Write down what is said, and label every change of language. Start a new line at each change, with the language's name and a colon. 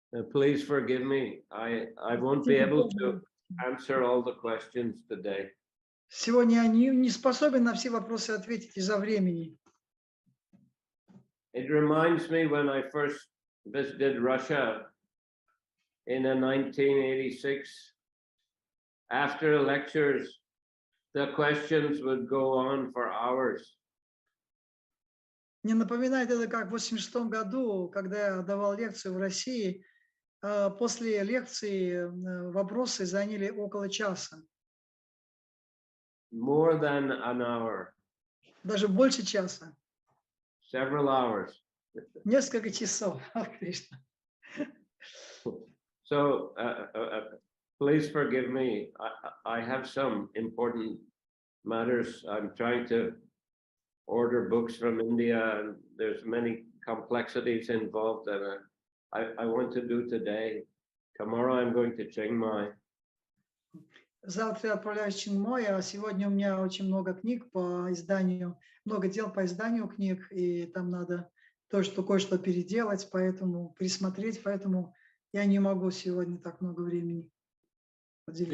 English: Please forgive me. I won't be able to answer all the questions today.
Russian: Сегодня я не способен на все вопросы ответить из-за времени.
English: It reminds me when I first visited Russia in 1986. After the lectures, the questions would go on for hours.
Russian: Мне напоминает это как в 1986 году, когда я давал лекцию в России. После лекции вопросы заняли около часа.
English: More than an hour.
Russian: Даже больше часа.
English: Several hours.
Russian: Несколько часов. Кришна.
English: So please forgive me. I have some important matters. I'm trying to order books from India, and there's many complexities involved that I want to do today. Tomorrow I'm going to Chiang Mai.
Russian: Завтра я отправляюсь в Чингмой, а сегодня у меня очень много книг по изданию, много дел по изданию книг, и там надо кое-что переделать, поэтому присмотреть, поэтому я не могу сегодня так много времени поделиться.